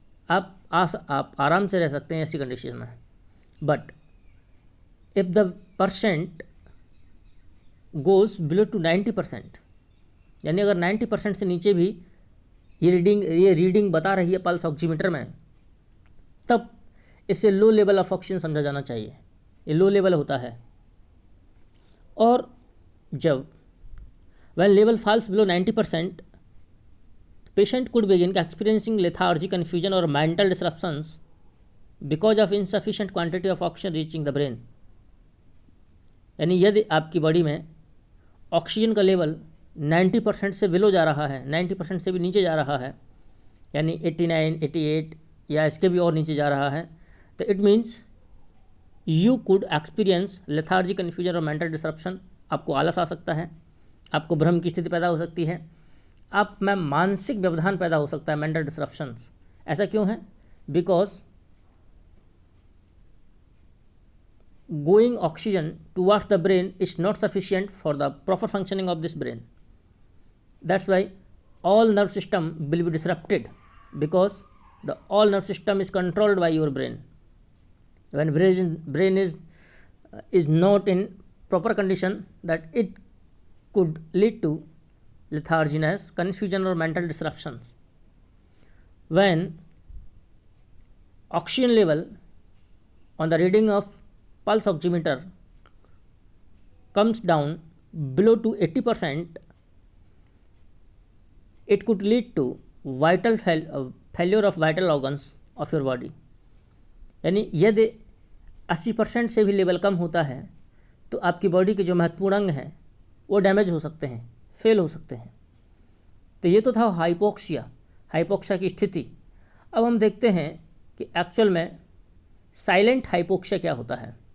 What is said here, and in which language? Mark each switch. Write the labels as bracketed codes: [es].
[hi] आप आराम से रह सकते हैं ऐसी कंडीशन में। [en] but if the percent goes below to 90%, [hi] यानी अगर 90% से नीचे भी ये रीडिंग बता रही है पल्स ऑक्सीमीटर में, तब इसे लो लेवल ऑफ ऑक्सीजन समझा जाना चाहिए। ये लो लेवल होता है। और जब [en] When level falls below 90%, patient could begin experiencing lethargy, confusion or mental disruptions because of insufficient quantity of oxygen reaching the brain. [hi] यानी यदि आपकी बॉडी में ऑक्सीजन का लेवल 90% से बिलो जा रहा है, 90% से भी नीचे जा रहा है, यानी 89, 88 या इसके भी और नीचे जा रहा है, तो [en] It means you could experience lethargy, confusion और mental disruption. [hi] आपको आलस आ सकता है, आपको भ्रम की स्थिति पैदा हो सकती है, आप में मानसिक व्यवधान पैदा हो सकता है, मेंटल डिसरप्शंस। ऐसा क्यों है? [en] Because going oxygen towards the brain is not sufficient for the proper functioning of this brain. That's why all nerve system will be disrupted, because the all nerve system is controlled by your brain. When brain is not in proper condition, that it could lead to letharginess, confusion or mental disruptions. When oxygen level on the reading of pulse oximeter comes down below to 80%, it could lead to failure of vital organs of your body. [hi] यानी यदि 80% से भी level कम होता है तो आपकी body के जो महत्वपूर्ण अंग हैं वो डैमेज हो सकते हैं, फेल हो सकते हैं। तो ये तो था हाइपोक्सिया की स्थिति। अब हम देखते हैं कि एक्चुअल में साइलेंट हाइपोक्सिया क्या होता है।